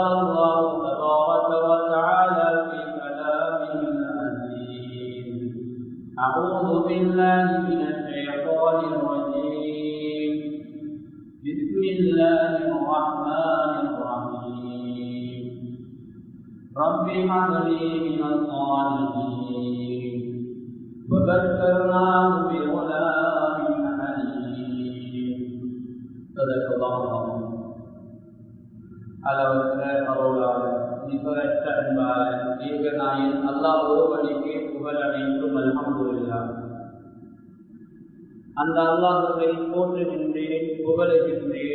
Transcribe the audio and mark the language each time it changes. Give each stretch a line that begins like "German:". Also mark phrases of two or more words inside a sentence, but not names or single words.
Arabic: الله تبارك وتعالى في كلامه العزيز أعوذ بالله من الشيطان الرجيم بسم الله الرحمن الرحيم رب هب لي من الصالحين وبشرناه بغلام
Tamil: அளவற்ற அருளாளர் நிகரற்ற அன்பாளர் ஏகநாயன் அல்லாஹ் ஒருவனுக்கே புகழ் அனைத்தும் அல்ஹம்துலில்லாஹ். அந்த அல்லாஹ்வை போற்றுகின்றேன், புகழுகின்றேன்.